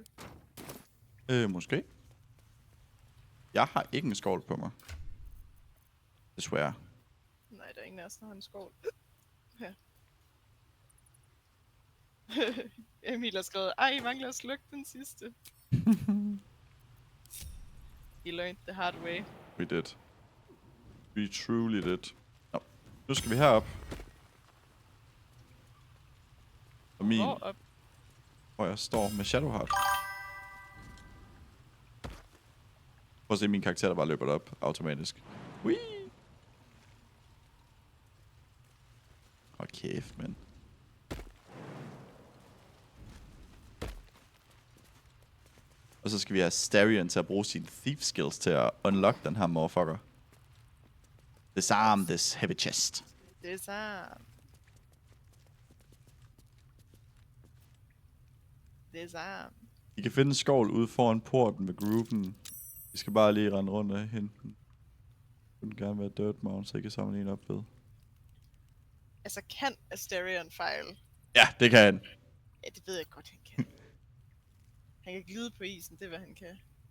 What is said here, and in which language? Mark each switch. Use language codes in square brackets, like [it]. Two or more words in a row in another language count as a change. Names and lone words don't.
[da] Måske. Jeg har ikke en skovl på mig. Desværre. Nej, der er ingen af os, der har en skovl. Ja. Emil har skrevet, ej, I mangler at slukke den sidste. [en] He learned the hard way. We did. We truly did. [da] Nå, nu skal vi herop. Og min... Hvor op? Hvor jeg står med Shadowheart. Prøv at se min karakter, der bare løber op automatisk. Whee! Hold kæft, mand. Og så skal vi have Starion til at bruge sine [en] thief skills [da] til at unlock den her motherfucker. [en] Disarm this heavy chest. Disarm. Disarm. [da] I kan finde en skovl ude foran porten ved gruppen. Vi skal bare lige rende rundt og hente den. Den gerne være Dirt Mount, så I kan samle en op ved. Altså, kan Asterion fejle? Ja, det kan han. Ja, det ved jeg godt, han kan. Han kan glide på isen, det er, hvad han kan.